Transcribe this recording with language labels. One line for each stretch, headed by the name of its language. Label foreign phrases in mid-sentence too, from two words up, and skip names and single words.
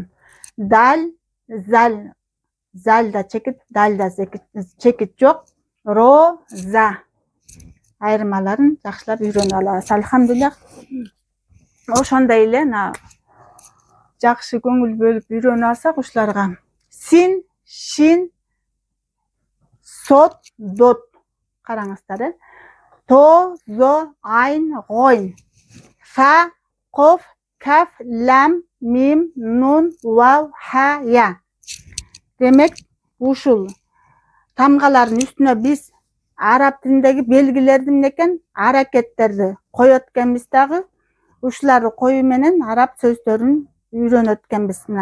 Kyrgyz: Дал, зал, залда чекит, далда чекит жок. Ро, за айырмаларын жакшылап үйрөнүп алабыз. Алхамдулиллах. Ошондой эле жакшы көңүл бөлүп үйрөнүп алсак ушуларга син, шин, сод, дот караңыздар. То, зо, айн, гойн, фа, коф, каф, лам, мим, нун, вау, ха, я. Демек, ушул тамгалардын үстүнө биз араб тилиндеги белгилерди эмне экен? Аракеттерди коёт экенбиз дагы. Ушуларды коюу менен араб сөздөрүн үйрөнөт экенбиз.